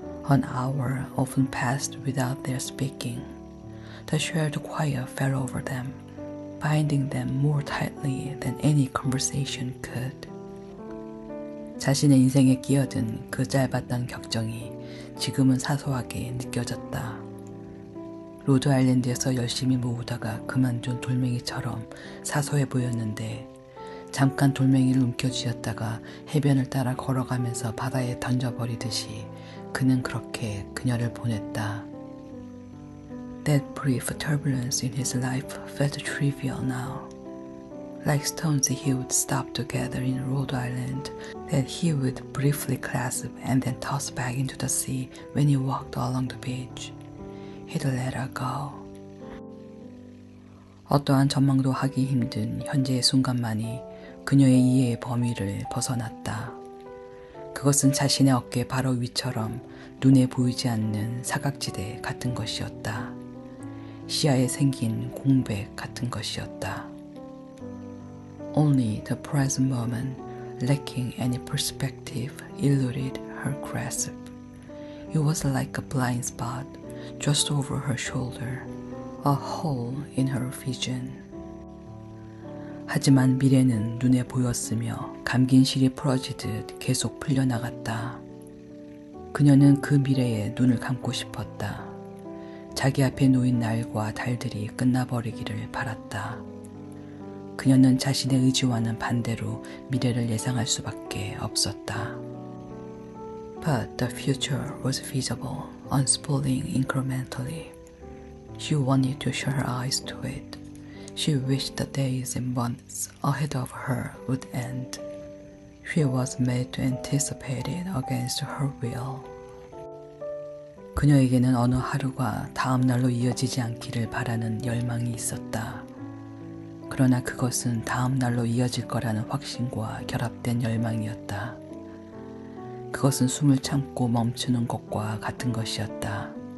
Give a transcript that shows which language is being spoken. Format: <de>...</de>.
<en>An hour often passed without their speaking. The shared quiet fell over them, binding them more tightly than any conversation could.</en> <ko>자신의 인생에 끼어든 그 짧았던 격정이 지금은 사소하게 느껴졌다. 로드 아일랜드에서 열심히 모으다가 그만둔 돌멩이처럼 사소해 보였는데 잠깐 돌멩이를 움켜쥐었다가 해변을 따라 걸어가면서 바다에 던져버리듯이 그는 그렇게 그녀를 보냈다.</ko> <en>That brief turbulence in his life felt trivial now. Like stones he would stop together in Rhode Island that he would briefly clasp and then toss back into the sea when he walked along the beach. He'd let her go.</en> <ko>어떠한 전망도 하기 힘든 현재의 순간만이 그녀의 이해의 범위를 벗어났다. 그것은 자신의 어깨 바로 위처럼 눈에 보이지 않는 사각지대 같은 것이었다. 시야에 생긴 공백 같은 것이었다.</ko> <en>Only the present moment, lacking any perspective, eluded her grasp. It was like a blind spot just over her shoulder, a hole in her vision.</en> <ko>하지만 미래는 눈에 보였으며 감긴 실이 풀어지듯 계속 풀려나갔다. 그녀는 그 미래에 눈을 감고 싶었다. 자기 앞에 놓인 날과 달들이 끝나버리기를 바랐다. 그녀는 자신의 의지와는 반대로 미래를 예상할 수밖에 없었다.</ko> <en>But the future was visible, unspooling incrementally. She wanted to shut her eyes to it. She wished the days and months ahead of her would end. She was made to anticipate it against her will.</en> <ko>그녀에게는 어느 하루가 다음 날로 이어지지 않기를 바라는 열망이 있었다. 그러나 그것은 다음 날로 이어질 거라는 확신과 결합된 열망이었다. 그것은 숨을 참고 멈추는 것과 같은 것이었다.</ko>